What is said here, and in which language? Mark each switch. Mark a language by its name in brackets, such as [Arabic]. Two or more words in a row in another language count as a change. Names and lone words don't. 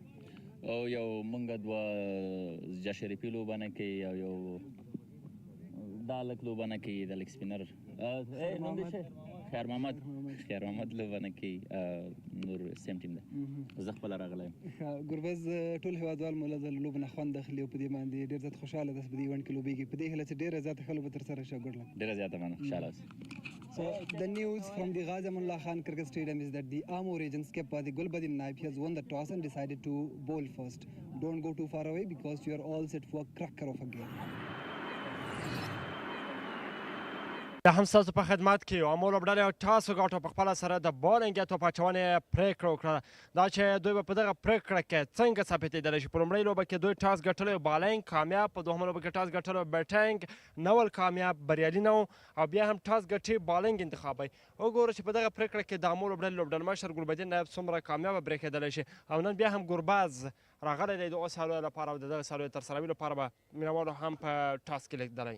[Pashto] او یو موږ دوه جاشریفي لوبه نه کوي او یو دا لږ لوبه نه کوي د لږ سپینر خیر محمد لوبه نه کوي نور سیم ټیم ده زه خپله راغلی یم ګربز ټول هېوادوال مو له لوبو نه خوند اخلي او په دې باندې ډېر زیات خوشحاله ده چې په دې ایونټ کې لوبېږي په دې هیله چې ډېره زیاته ښه لوبه ترسره شي [English] good luck [Pashto] ډېره زیاته مننه خوشحاله اوسئ [English] So the news from the Ghazi Amanullah Khan Cricket Stadium is that the Amur region skipper, the Gulbadin Naib, has won the toss and decided to bowl first. Don't go too far away because you are all set for a cracker of a game. [Pashto] دا هم ستاسو په خدمت کې یو امو لوبډلې ټاس وګاټه په خپله سره د بالینګ توپ اچونې پرېکړه وکړه دا چې دوی به په دغه پرېکړه کې څنګه ثابتېدلی شي په لومړۍ لوبه کې دوی ټاس ګټلی بالینګ کامیاب په دوهمه لوبه کې ټاس ګټلی بیټینګ نول کامیاب بریالي نه و او بیا هم ټاس ګټي بالینګ انتخابوي وګورو چې په دغه پرېکړه کې د امو لوبډلې لوبډلمشر ګلبدین نایب څومره کامیابه برېښېدلی شي او نن بیا هم ګرباز راغلی دی د اوس سالیو لپاره او د دغه سالیو ترسروي لپاره به مینوالو هم په ټاس کې لیدلی